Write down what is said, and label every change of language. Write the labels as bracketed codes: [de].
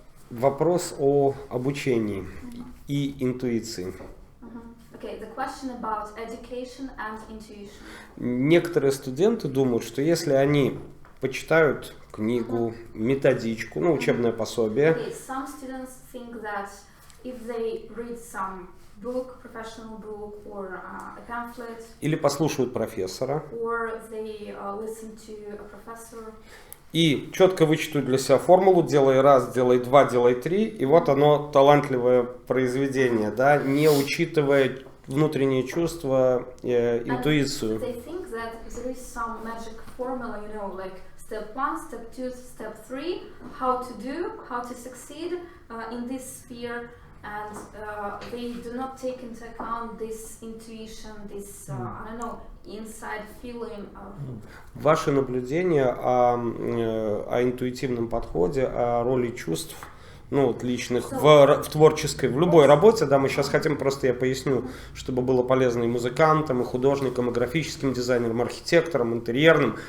[ru] Вопрос о обучении и интуиции. [en] Okay, the question about education and intuition. [ru] Некоторые студенты думают, что если они почитают книгу, методичку, ну, учебное пособие. [en] Okay, some students think that if they read some book, professional book, or a pamphlet, [ru] или послушают профессора, [en] or they listen to a professor, [ru] и четко вычитают для себя формулу, делай раз, делай два, делай три, и вот оно талантливое произведение, да, не учитывая внутренние чувства, интуицию. [en] They think that there is some magic formula, you know, like step 1, step 2, step 3, how to do, how to succeed in this sphere. And they do not take into account this intuition, this, I don't know, inside feeling. [ru] Ваше наблюдение о интуитивном подходе, о роли чувств ну, вот личных, в творческой, в любой работе, да, мы сейчас хотим, просто я поясню, чтобы было полезно и музыкантам, и художникам, и графическим дизайнерам, архитекторам, интерьерным.